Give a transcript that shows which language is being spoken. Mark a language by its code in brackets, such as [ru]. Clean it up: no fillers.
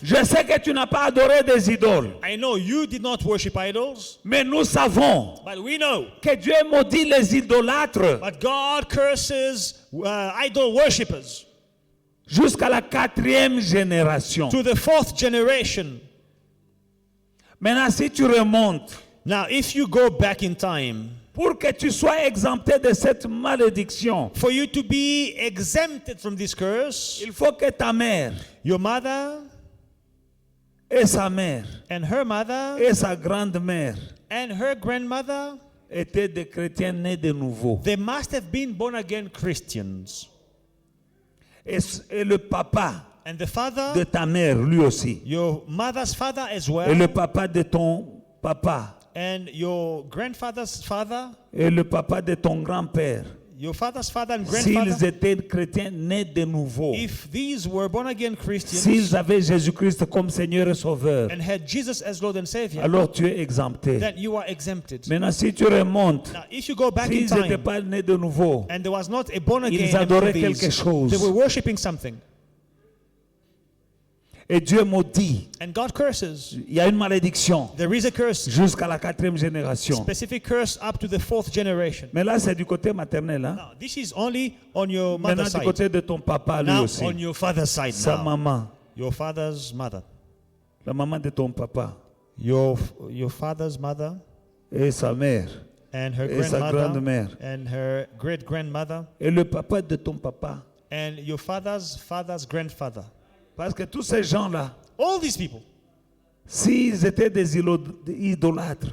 [fr] Je sais que tu n'as pas adoré des idoles, [en] I know you did not worship idols, [fr] mais nous savons [en] but we know [fr] que Dieu maudit les idolâtres [en] but God curses idol worshippers [fr] jusqu'à la 4e génération. [en] to the 4th generation. [fr] Maintenant, si tu remontes, [en] Now, if you go back in time, [fr] pour que tu sois exempté de cette malédiction, [en] for you to be exempted from this curse, [fr] il faut que ta mère [en] your mother [fr] et sa mère [en] and her mother [fr] et sa grande-mère [en] and her grandmother, [fr] étaient des chrétiens nés de nouveau. [en] they must have been born again Christians. [fr] Et le papa [en] And the father, [fr] de ta mère, lui aussi. [en] your mother's father as [fr] Et [en] well, [fr] le papa de ton papa. [en] and your grandfather's father, [fr] Et le papa de ton grand-père. [en] your father's father and [fr] S'ils [en] grandfather, [fr] étaient chrétiens nés de nouveau. [en] if these were born again Christians [fr] S'ils avaient Jésus-Christ comme Seigneur et Sauveur. [en] and had Jesus as Lord and Savior, [fr] Alors tu es exempté. [en] then you are exempted. [fr] Maintenant, si tu remontes, [en] Now, if you go back in [fr] s'ils n'étaient [en] time [fr] pas nés de nouveau, [en] and there was not a born again [fr] ils adoraient [en] among these, [fr] quelque chose. [en] they were worshiping something, [fr] et Dieu maudit. [en] and God curses. [fr] Il y a une malédiction [en] There is a curse, [fr] jusqu'à la 4e génération. [en] specific curse up to the 4th generation. [fr] Mais là, c'est du côté maternel. Hein? [en] Now, this is only on your [fr] Maintenant, [en] mother's [fr] du [en] side. [fr] côté de ton papa, lui [en] Now, [fr] aussi. [en] on your father's side [fr] Sa [en] now. [fr] maman. [en] Your father's mother. [fr] la maman de ton papa [en] your father's mother [fr] et sa mère [en] and her [fr] et sa [en] grandmother [fr] grand-mère [en] and her great grandmother [fr] et le papa de ton papa. [en] and your father's father's grandfather. [fr] Parce que tous ces gens-là, [en] All these people, [fr] s'ils étaient des idolâtres,